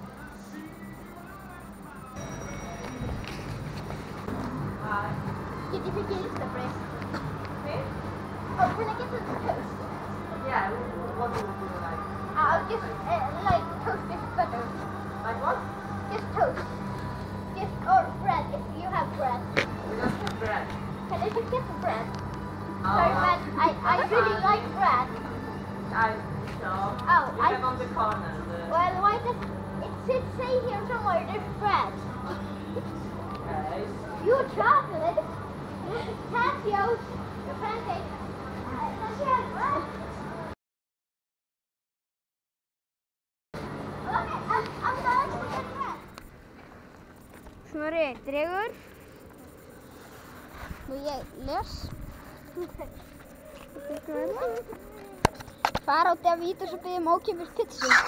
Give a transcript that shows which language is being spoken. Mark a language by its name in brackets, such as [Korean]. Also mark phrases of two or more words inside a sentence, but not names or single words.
[Icelandic] Get ég fengið Instabrið? [English] Oh, can I get some toast? Yeah, what do you like? Just like toast is better. Like what? Just toast. Or bread if you have bread. We don't have bread. Can I just get some bread? Sorry, man. I really like bread. You have on the corner. Well, why does it say here somewhere there's bread? Okay. You chocolate, pistachios, your pancakes. Okay, I'm going to get bread. [Icelandic] Snorri, dregur. Og ég les. Fara á Davíðs og biðja ókeypis pizzu.